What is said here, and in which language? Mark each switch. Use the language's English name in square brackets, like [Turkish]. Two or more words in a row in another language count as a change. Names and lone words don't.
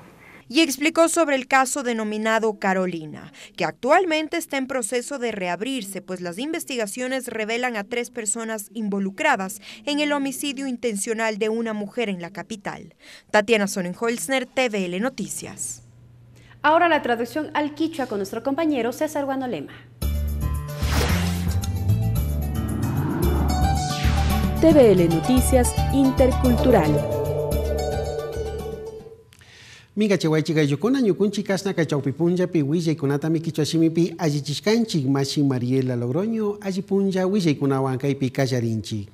[Spanish] Y explicó sobre el caso denominado Carolina, que actualmente está en proceso de reabrirse, pues las investigaciones revelan a 3 personas involucradas en el homicidio intencional de una mujer en la capital. Tatiana Sonnenholzner, TVL Noticias. Ahora la traducción al quichua con nuestro compañero César Guanolema. TVL Noticias Intercultural. [Quechua] Miga chewaichiga yukuna ñukunchi kasna kachaupi punjapi willaikunatami quichuashimipi allichishkanchik mashi Mariela Logroño allipunja willaykunawankaypi kallarinchik.